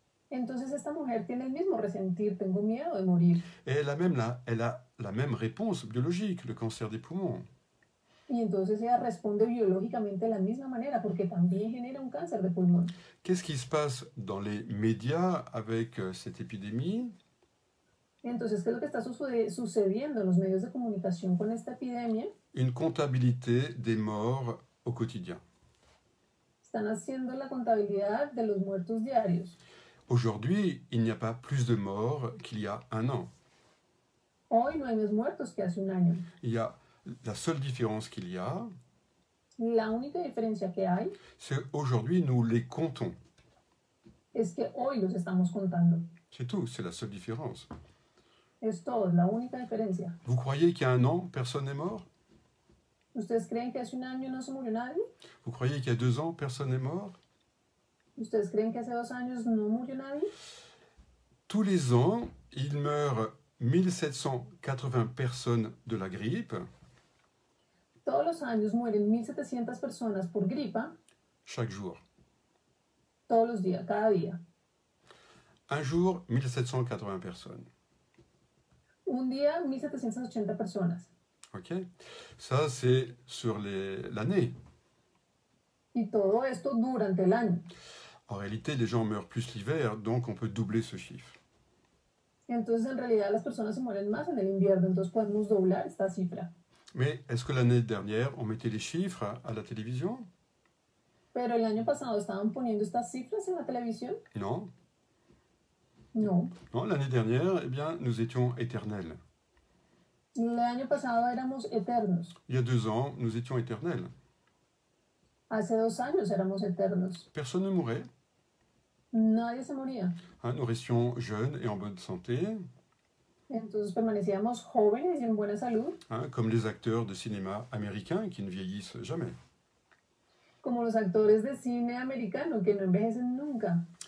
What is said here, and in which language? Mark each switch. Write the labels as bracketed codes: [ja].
[es] Entonces esta mujer tiene el mismo resentir, tengo miedo de morir. [fr] Et elle a la même réponse biologique, le cancer des poumons. [es] Y entonces ella responde biológicamente de la misma manera porque también genera un cáncer de pulmón. [fr] Qu'est-ce qui se passe dans les médias avec cette épidémie? [es] Entonces, ¿qué es lo que está sucediendo en los medios de comunicación con esta epidemia? [fr] Une comptabilité des morts au quotidien. [es] Están haciendo la contabilidad de los muertos diarios. [fr] Aujourd'hui, il n'y a pas plus de morts qu'il y a un an. [es] Hoy no hay más muertos que hace un año. [fr] Il y a la seule différence qu'il y a, [es] La única diferencia que hay [fr] c'est qu'aujourd'hui, nous les comptons. [es] es que hoy los estamos contando. [fr] C'est tout, c'est la seule différence. [es] Es todo, es la única diferencia. [fr] Vous croyez qu'il y a un an, personne n'est mort? [es] ¿Ustedes creen que hace un año no se murió nadie? [fr] Vous croyez qu'il y a 2 ans, personne n'est mort? [es] ¿Ustedes creen que hace 2 años no murió nadie? [fr] Tous les ans, il meurt 1780 personnes de la grippe. [es] Todos los años mueren 1.700 personas por gripa, [fr] Chaque jour. [es] todos los días, cada día. [fr] Un jour, 1780 personnes. [es] Un día, 1.780 personas. [fr] Ok? Ça, c'est sur l'année. [es] Y todo esto durante el año. [fr] En réalité, les gens meurent plus l'hiver, donc on peut doubler ce chiffre. [es] Entonces, en realidad, las personas se mueren más en el invierno, entonces podemos doblar esta cifra. [fr] Mais est-ce que l'année dernière, on mettait les chiffres à la télévision? [es] Pero el año pasado estaban poniendo estas cifras en la televisión. [fr] Non. [es] No. [fr] Non, l'année dernière, nous étions éternels. [es] El año pasado éramos eternos. [fr] Il y a 2 ans, nous étions éternels. [es] Hace 2 años éramos eternos. [fr] Personne ne mourait. [es] Nadie se moría. [fr] Hein, nous restions jeunes et en bonne santé, [es] Entonces permanecíamos jóvenes y en buena salud, [fr] hein, comme les acteurs de cinéma américains qui ne vieillissent jamais. [es] como los actores de cine americano que no envejecen nunca.